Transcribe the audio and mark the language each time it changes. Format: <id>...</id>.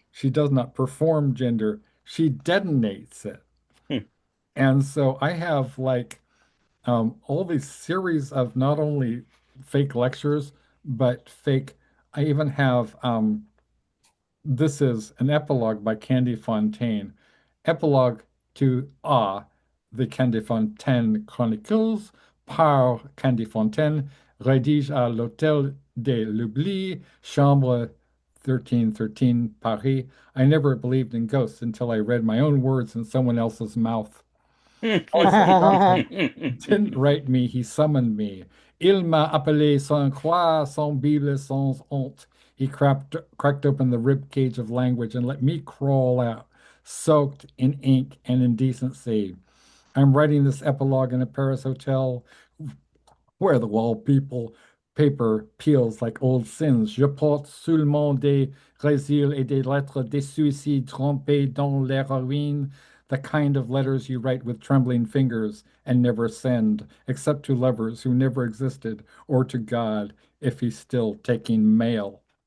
<en>She does not perform gender, she detonates it. Hmm. And so I have like all these series of not only fake lectures, but fake. I even have this is an epilogue by Candy Fontaine. Epilogue to the Candy Fontaine Chronicles</en> <fr>par Candy Fontaine, rédige à l'Hôtel de l'Oubli, chambre 1313, Paris.</fr> <en>I never believed in ghosts until I read my own words in someone else's mouth. Alexander Johnson didn't write me, he summoned me.</en> <fr>Il m'a appelé sans croix, sans Bible, sans honte.</fr> <en>He cracked open the rib cage of language and let me crawl out, soaked in ink and indecency. I'm writing this epilogue in a Paris hotel where the wall people paper peels like old sins.</en> <fr>Je porte seulement des récits et des lettres des suicides trempés dans l'héroïne,</fr> <en>the kind of letters you write with trembling fingers and never send, except to lovers who never existed, or to God if he's still taking mail.</en>